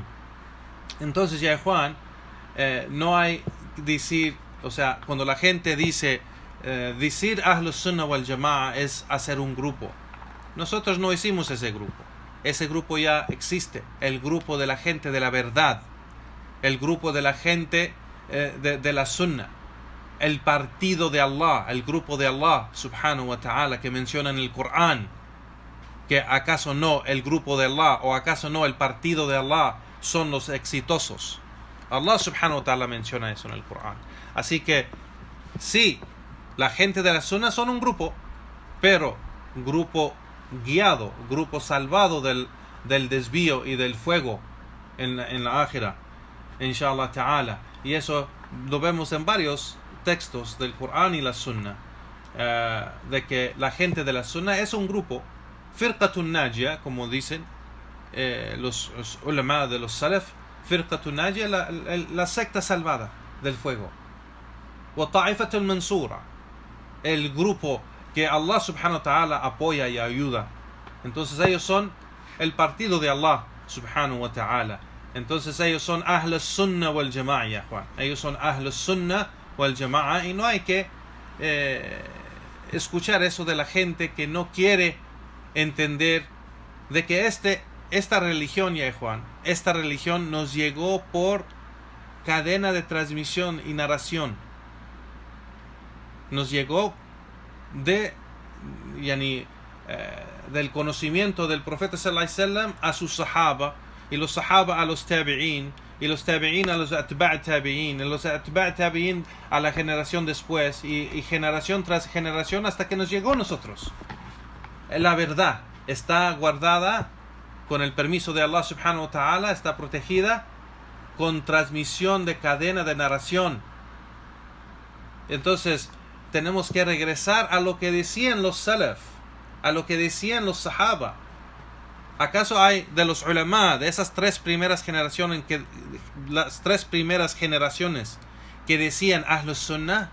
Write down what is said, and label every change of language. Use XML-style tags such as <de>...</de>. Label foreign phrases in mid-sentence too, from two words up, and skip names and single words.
<es>Entonces, ya Juan, no hay decir, o sea, cuando la gente dice decir</es> <ar>أهل السنة والجماعة</ar> <es>es hacer un grupo. Nosotros no hicimos ese grupo. Ese grupo ya existe. El grupo de la gente de la verdad. El grupo de la gente de la Sunnah. El partido de Allah. El grupo de</es> <ar>الله سبحانه وتعالى</ar> <es>que menciona en el Corán. Que acaso no el grupo de Allah o acaso no el partido de Allah son los exitosos.</es> <ar>الله سبحانه وتعالى</ar> <es>menciona eso en el Corán. Así que sí, la gente de la Sunnah son un grupo, pero grupo guiado, grupo salvado del desvío y del fuego en la ákhira,</es> <ar>إن شاء الله تعالى.</ar> <es>Y eso lo vemos en varios textos del Corán y la Sunna, de que la gente de la Sunna es un grupo,</es> <ar>فرقة ناجية,</ar> <es>como dicen los ulama de los salaf,</es> <ar>فرقة ناجية,</ar> <es>la secta salvada del fuego,</es> <ar>والطائفة المنصورة,</ar> <es>el grupo que</es> <ar>الله سبحانه وتعالى</ar> <es>apoya y ayuda. Entonces ellos son el partido de</es> <ar>الله سبحانه وتعالى.</ar> <es>Entonces ellos son</es> <ar>أهل السنة والجماعة,</ar> <es>ya Juan. Ellos son</es> <ar>أهل السنة والجماعة,</ar> <es>y no hay que escuchar eso de la gente que no quiere entender de que esta religión, ya Juan, esta religión nos llegó por cadena de transmisión y narración. Nos llegó del conocimiento del profeta</es> <ar>صلى الله عليه وسلم</ar> <es>a sus sahaba, y los sahaba a los tabi'in, y los tabi'in a los</es> <ar>أتباع التابعين,</ar> <es>y los</es> <ar>أتباع التابعين</ar> <es>a la generación después, y generación tras generación hasta que nos llegó a nosotros. La verdad está guardada con el permiso de</es> <ar>الله سبحانه وتعالى,</ar> <es>está protegida con transmisión de cadena de narración. Entonces tenemos que regresar a lo que decían los salaf, a lo que decían los sahaba. ¿Acaso hay de los ulama, de esas tres primeras generaciones que decían</es> <ar>أهل السنة?</ar>